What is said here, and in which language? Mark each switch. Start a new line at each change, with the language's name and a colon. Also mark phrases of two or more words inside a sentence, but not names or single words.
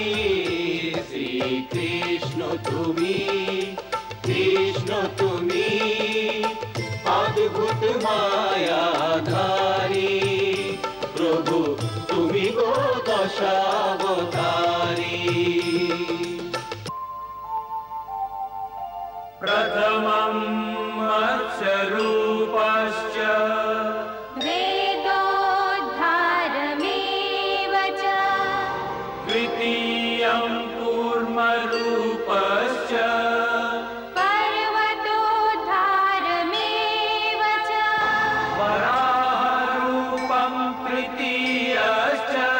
Bangla: শ্রীকৃষ্ণ তুমি, কৃষ্ণ তুমি, অদ্ভুত মায়াধারী। প্রভু তুমি গো দশাবতারী।
Sanskrit: প্রথমম মৎস্যরূপশ্চ वेदोद्धारमेव च द्वितीयं कूर्मरूपश्च पर्वतोद्धारमेव च वराहरूपं तृतीयश्च